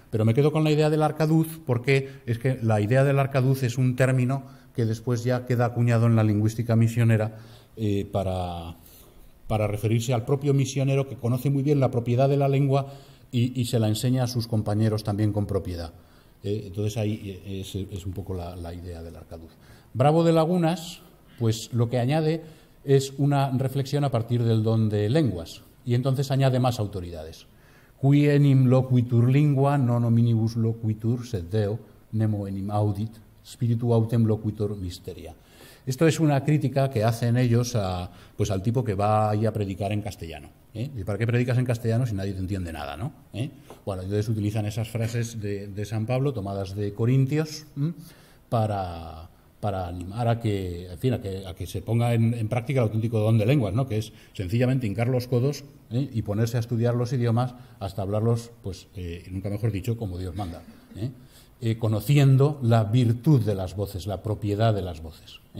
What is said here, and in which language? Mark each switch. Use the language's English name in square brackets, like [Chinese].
[Spanish] Pero me quedo con la idea del arcaduz, porque es que la idea del arcaduz es un término que después ya queda acuñado en la lingüística misionera para referirse al propio misionero, que conoce muy bien la propiedad de la lengua y se la enseña a sus compañeros también con propiedad. Entonces ahí es un poco la idea del arcaduz. Bravo de Lagunas, pues lo que añade es una reflexión a partir del don de lenguas, y entonces añade más autoridades. [Latin] Qui enim loquitur lingua, non hominibus loquitur, sed Deo, nemo enim audit, spiritu autem loquitur mysteria. [Spanish] Esto es una crítica que hacen ellos al tipo que va ahí a predicar en castellano. ¿Y para qué predicas en castellano si nadie te entiende nada, ¿no? Bueno, entonces utilizan esas frases de San Pablo, tomadas de Corintios, para animar a que se ponga en práctica el auténtico don de lenguas, ¿no?, que es sencillamente hincar los codos y ponerse a estudiar los idiomas hasta hablarlos, pues, nunca mejor dicho, como Dios manda, conociendo la virtud de las voces, la propiedad de las voces.